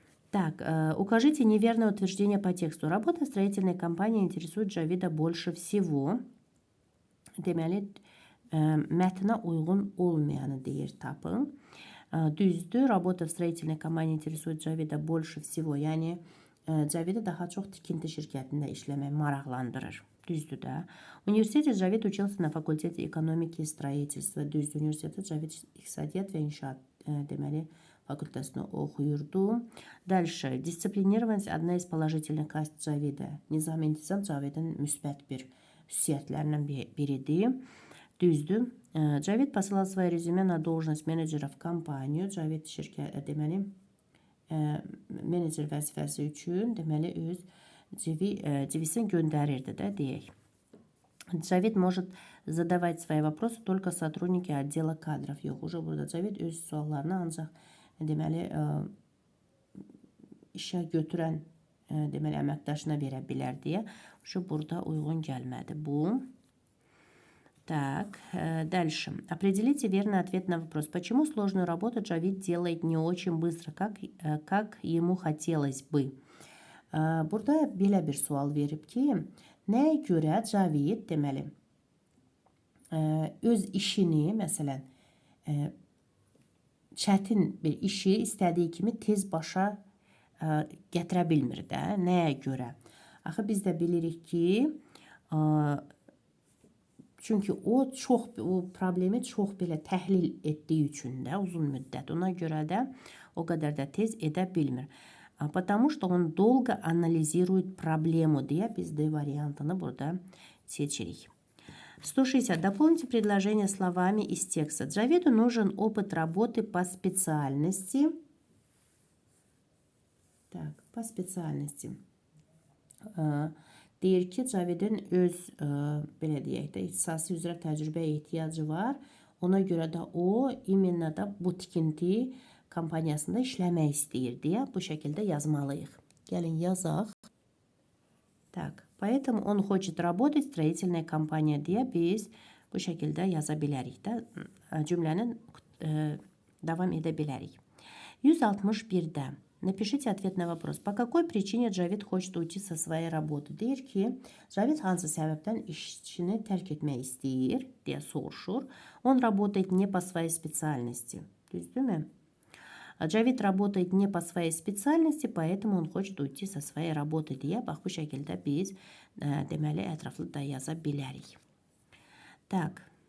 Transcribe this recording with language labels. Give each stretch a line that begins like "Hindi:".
Russian: Так, укажите неверное утверждение по тексту. Работа строительной компании интересует Джавида больше всего.
Azerbaijani: Deməli, mətnə uyğun olmayanı deyir, tapın. Düzdür,
Russian: работа в строительной компании интересует Джавида больше всего.
Azerbaijani: Yəni, Cavidi daha çox tikinti şirkətində işləmək maraqlandırır. Düzdür də. Universitete
Russian: Cavid учился на факультете экономики и строительства.
Azerbaijani: Düzdür, universitetdə Cavid iqtisadiyyat və inşaat deməli fakültəsində oxuyurdu.
Russian: Dальше. Дисциплинированность одна из положительных качеств Cavida.
Azerbaijani: Nizam-intizam Cavidin müsbət bir xüsusiyyətlərindən biridir. Düzdür.
Russian: Cavid посылал свои резюме на должность менеджера в компанию.
Azerbaijani: Cavid şirkət deməli menecer vəzifəsi üçün deməli öz CV-sini göndərirdi də deyək.
Russian: Cavid может задавать свои вопросы только сотрудники отдела кадров.
Azerbaijani: Yox,
Russian: уже
Azerbaijani: burada Cavid öz suallarını ancaq deməli işə götürən deməli əməkdaşına verə bilər deyə. Şu burada uyğun gəlmədi bu.
Russian: Так, дальше. Определите верный ответ на вопрос. Почему сложную работу Джавид делает не очень быстро, как ему хотелось бы?
Azerbaijani: Burada belə bir sual verib ki, nəyə görə Cavid deməli öz işini, məsələn, çətin bir işi istədiyi kimi tez başa gətirə bilmir də. Nəyə görə? Axı biz də bilirik ki, çünki o problemi çox belə təhlil etdiyi üçün də uzun müddət. Ona görə də o qədər də tez edə bilmir.
Russian: Потому что он долго анализирует проблему
Azerbaijani: deyə biz D variantını burada seçirik. 160.
Russian: Дополните предложение словами из текста. Джавиду нужен опыт работы по специальности. Так, по специальности.
Azerbaijani: Deyir ki, Cavidin öz, belə deyək də, ixtisası üzrə təcrübəyə ehtiyacı var. Ona görə də o, iminlə də bu tikinti kompaniyasında işləmək istəyir deyə bu şəkildə yazmalıyıq. Gəlin yazaq.
Russian: Так, поэтому он хочет работать в строительной компании
Azerbaijani: deyə biz bu şəkildə yaza bilərik də, cümlənin davam edə bilərik. 161-də.
Russian: Напишите ответ на вопрос. По какой причине Джавид хочет уйти со своей работы?
Azerbaijani: Deyir ki, Cavid hansı səbəbdən işçini tərk etmək istəyir deyə soruşur.
Russian: Он работает не по своей специальности.
Azerbaijani: Düzdürmü?
Russian: Джавид работает не по своей специальности, поэтому он хочет уйти со своей работы
Azerbaijani: deyə bax bu şəkildə biz deməli ətraflı da yaza bilərik.
Russian: Так.